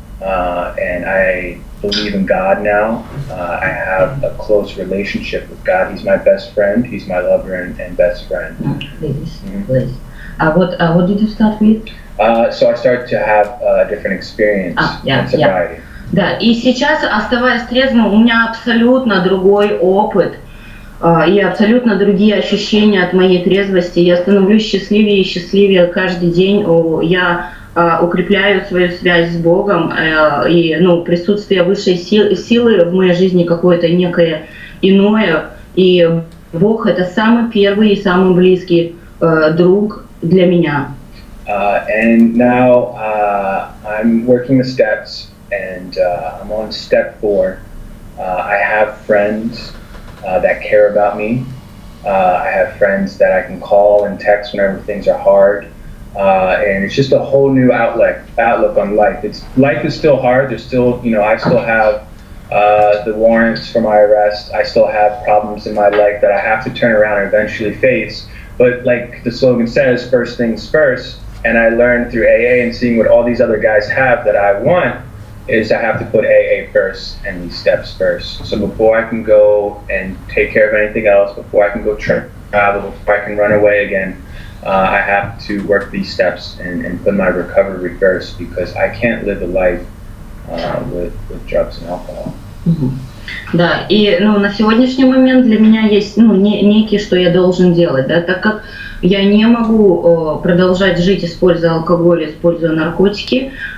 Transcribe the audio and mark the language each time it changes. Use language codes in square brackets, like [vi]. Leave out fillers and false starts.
[en] And I believe in God now. I have a close relationship with God. He's my best friend. He's my lover and best friend. Please. What did you start with? So I started to have a different experience in sobriety. [ru] Да, и сейчас, оставаясь трезвым, у меня абсолютно другой опыт и абсолютно другие ощущения от моей трезвости. Я становлюсь счастливее и счастливее каждый день. Я укрепляю свою связь с Богом, и присутствие высшей силы в моей жизни какое-то некое иное. И Бог — это самый первый и самый близкий друг для меня. [en] And now I'm working the steps, and I'm on step 4. I have friends that care about me. I have friends that I can call and text whenever things are hard. And it's just a whole new outlook on life. Life is still hard. There's still, I still have the warrants for my arrest. I still have problems in my life that I have to turn around and eventually face. But like the slogan says, first things first. And I learned through AA and seeing what all these other guys have that I want is I have to put AA first and these steps first. So before I can go and take care of anything else, before I can go travel, before I can run away again, I have to work these steps and put my recovery first, because I can't live a life with drugs and alcohol. [ru] Да, и на сегодняшний момент для меня есть некий, что я должен делать, да, так как я не могу продолжать жить, используя алкоголь, используя наркотики.